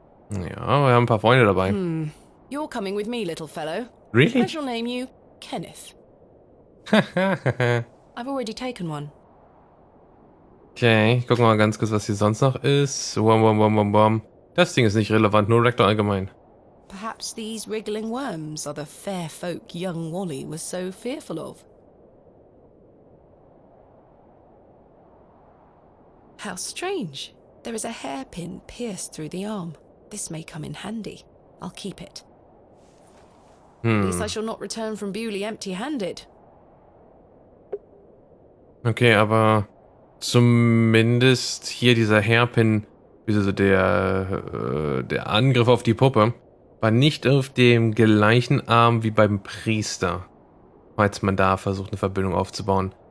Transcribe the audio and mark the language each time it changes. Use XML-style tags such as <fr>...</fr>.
<de>Ja, wir haben ein paar Freunde dabei.</de> <en>You're coming with me, little fellow. Really? I shall name you Kenneth. I've already taken one.</en> <de>Okay, ich guck mal ganz kurz, was hier sonst noch ist. Wom. Das Ding ist nicht relevant, nur Rector allgemein.</de> <en>Perhaps these wriggling worms are the fair folk young Wally was so fearful of. How strange. There is a hairpin pierced through the arm. This may come in handy. I'll keep it. At least I shall not return from Bewley empty-handed.</en> <de>Okay, aber zumindest hier dieser Hairpin, also der Angriff auf die Puppe, war nicht auf dem gleichen Arm wie beim Priester, falls man da versucht, eine Verbindung aufzubauen.</de>